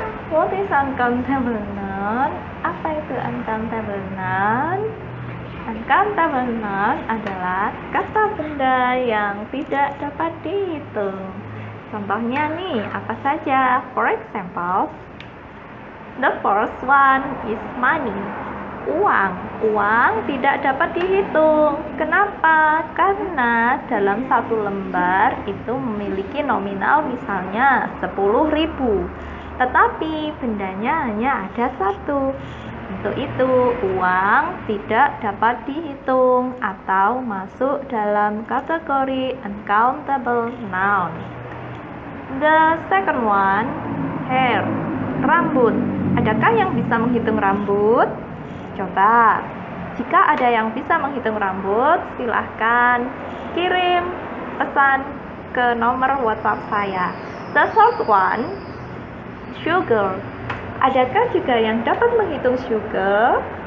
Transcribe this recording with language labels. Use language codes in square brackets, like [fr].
[en] What is uncountable noun? [id] Apa itu uncountable noun? Uncountable noun adalah kata benda yang tidak dapat dihitung. Contohnya nih, apa saja? [en] For example, the first one is money. [id] Uang. Uang tidak dapat dihitung. Kenapa? Karena dalam satu lembar itu memiliki nominal misalnya 10.000. Tetapi bendanya hanya ada satu. Untuk itu, uang tidak dapat dihitung atau masuk dalam kategori uncountable noun. [en] The second one, hair, rambut. [id] Adakah yang bisa menghitung rambut? Coba, jika ada yang bisa menghitung rambut, silahkan kirim pesan ke nomor WhatsApp saya. [en] The third one, sugar. [id] Adakah juga yang dapat menghitung sugar?